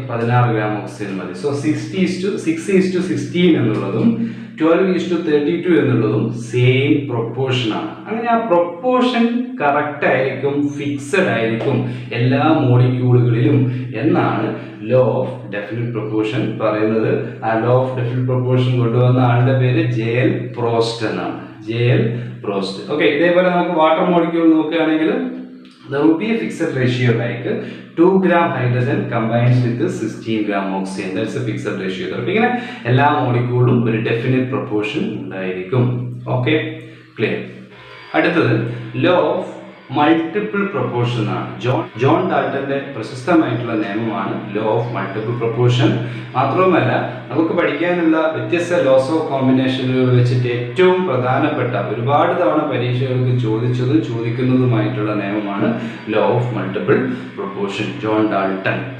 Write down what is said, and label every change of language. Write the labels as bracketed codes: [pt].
[ml] 16 gram oxygen മതി. So 6:16 എന്നുള്ളതും 12:32 എന്നുള്ളതും സെയിം പ്രൊപ്പോർഷൻ ആണ്. അങ്ങനെ ആ പ്രൊപ്പോർഷൻ കറക്റ്റ് ആയിരിക്കും, ഫിക്സഡ് ആയിരിക്കും എല്ലാ മോളിക്യൂളുകളിലും എന്നാണ് ലോ ഓഫ് ഡെഫിനിറ്റ് പ്രൊപ്പോർഷൻ പറയുന്നത്. ആ ലോ ഓഫ് ഡെഫിനിറ്റ് പ്രൊപ്പോർഷൻ കൊണ്ടുവന്ന ആളുടെ പേര് JL പ്രോസ്റ്റ് എന്നാണ്. JL പ്രോസ്റ്റ്. ഓക്കെ, ഇതേപോലെ നമുക്ക് വാട്ടർ മോളിക്യൂൾ നോക്കുകയാണെങ്കിൽ [en] there will be a fixed ratio like 2 gram hydrogen combines with 16 gram oxygen. That's a fixed ratio. [ml] ഇങ്ങനെ എല്ലാ മോളിക്യൂളും ഒരു ഡെഫിനിറ്റ് പ്രൊപ്പോർഷൻ ഉണ്ടായിരിക്കും. Okay, clear. അടുത്തത് ലോ ഓഫ് മൾട്ടിപ്പിൾ പ്രൊപ്പോർഷൻ ആണ്. ജോൺ ഡാൾട്ടന്റെ പ്രശസ്തമായിട്ടുള്ള നിയമമാണ് ലോ ഓഫ് മൾട്ടിപ്പിൾ പ്രൊപ്പോർഷൻ. മാത്രവുമല്ല നമുക്ക് പഠിക്കാനുള്ള വ്യത്യസ്ത ലോസ് ഓഫ് കോമ്പിനേഷനുകൾ വെച്ചിട്ട് ഏറ്റവും പ്രധാനപ്പെട്ട, ഒരുപാട് തവണ പരീക്ഷകൾക്ക് ചോദിച്ചതും ചോദിക്കുന്നതുമായിട്ടുള്ള നിയമമാണ് law of multiple proportion, John Dalton.